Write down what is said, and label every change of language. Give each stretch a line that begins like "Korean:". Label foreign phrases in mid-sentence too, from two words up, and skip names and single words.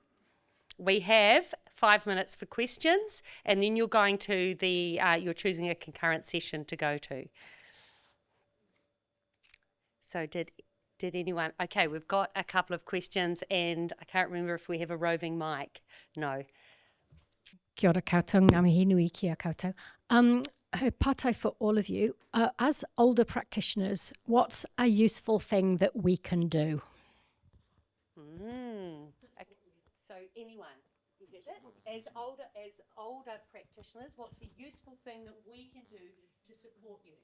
English: We have 5 minutes for questions, and then you're going to you're choosing a concurrent session to go to. So did anyone? Okay, we've got a couple of questions, and I can't remember if we have a roving mic. No.
Māori: Kia ora koutou, ngā mihi nui kia koutou.
English: Her pātai for all of you. As older practitioners, what's a useful thing that we can do? Okay. So anyone, you get it? As older practitioners, what's a useful thing that we can do to support you?